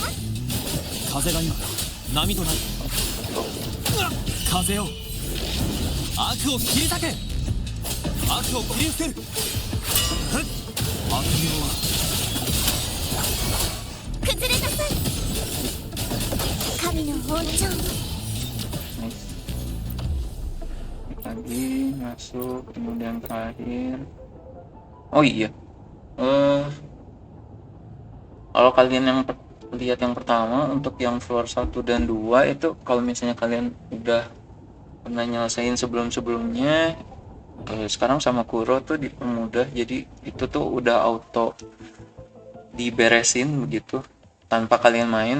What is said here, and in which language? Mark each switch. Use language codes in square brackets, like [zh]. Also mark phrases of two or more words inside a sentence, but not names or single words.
[ja] 風が今波となる。風よ、悪を切り裂け。悪を切り捨てる。ふっ、悪行は崩れなさい。神の王朝 [en] Nice. [id] Lagi masuk, kemudian terakhir. Oh iya, kalau kalian yang lihat yang pertama untuk yang floor 1 dan 2 itu, kalau misalnya kalian udah pernah nyelesain sebelum-sebelumnya, sekarang sama Kuro tuh dipermudah, jadi itu tuh udah auto diberesin begitu tanpa kalian main.